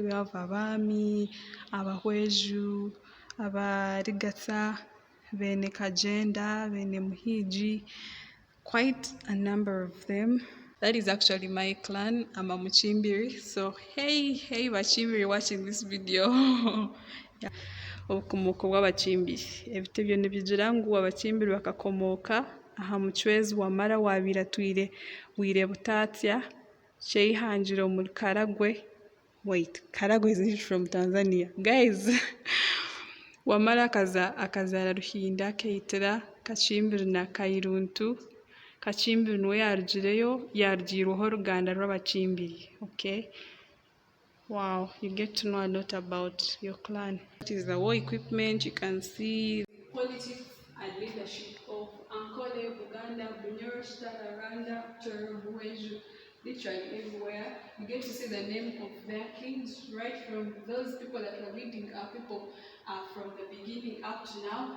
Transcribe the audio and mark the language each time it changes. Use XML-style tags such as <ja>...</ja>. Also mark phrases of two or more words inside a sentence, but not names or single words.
<en>We have Abami, Abahweju, Abarigasa, Bene Kajenda, Bene Muhiji, quite a number of them. That is actually my clan. I'm a Muchimbiri. So hey Bachimbiri watching this video. Yeah.</en> <nyn>Obukomooko bw'abakimbiri ebitebyo nibigira ngu abakimbiri bakakomoka aha muchwezi wamara wabiratwire wire butatya kyeihangira omuri Karagwe.</nyn> <en>Wait, Karagwe is from Tanzania, guys.</en> <nyn>Wamara akazaara Ruhinda keitira Kachimbiri na Kairuntu. Kachimbiri niwe yarugireyo yarugiirweho Ruganda rw'abakimbiri.</nyn> <en>Okay. Wow, you get to know a lot about your clan. That is the war equipment. You can see the politics and leadership of Ankole, Uganda, Bunyoro, Rwanda, Chorobuweju, literally everywhere. You get to see the name of their kings, right from those people that were leading our people from the beginning up to now.</en>